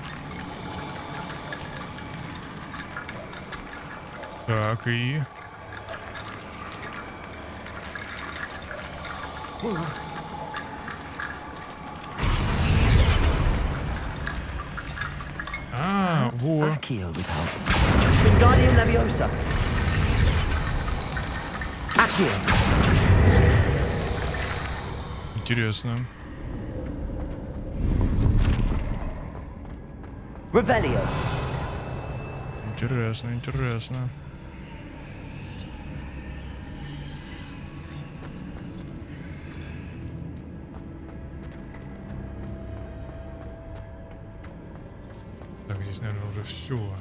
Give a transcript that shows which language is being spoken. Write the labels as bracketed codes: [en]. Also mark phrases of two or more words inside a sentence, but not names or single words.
[ru] Так, и... Во. [en] Accio would help. Wingardium Leviosa. Accio. [ru] Интересно. Revelio. Интересно, интересно. Так, здесь, наверное, уже все.